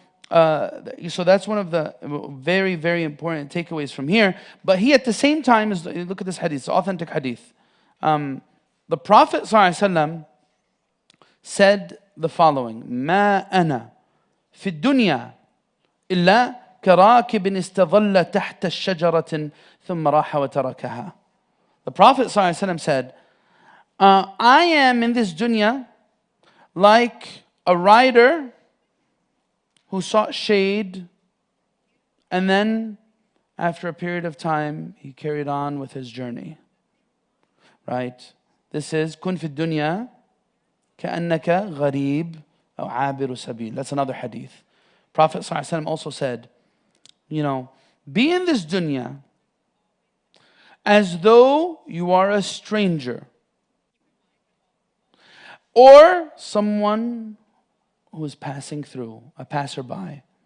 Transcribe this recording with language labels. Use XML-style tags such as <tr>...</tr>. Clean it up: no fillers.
<en>So that's one of the very, very important takeaways from here. But he at the same time, look at this hadith, it's authentic hadith. The Prophet ﷺ said the following:</en> <ar>"ما أنا في الدنيا إلا كراكب استظل تحت الشجرة ثم راح وتركها."</ar> <en>The Prophet ﷺ said, "I am in this dunya like a rider who sought shade, and then after a period of time he carried on with his journey." Right? This is</en> <ar>"كن في الدنيا كأنك غريب أو عابر سبيل."</ar> <en>That's another hadith. Prophet ﷺ also said, be in this dunya as though you are a stranger or someone who is passing through, a passerby.</en>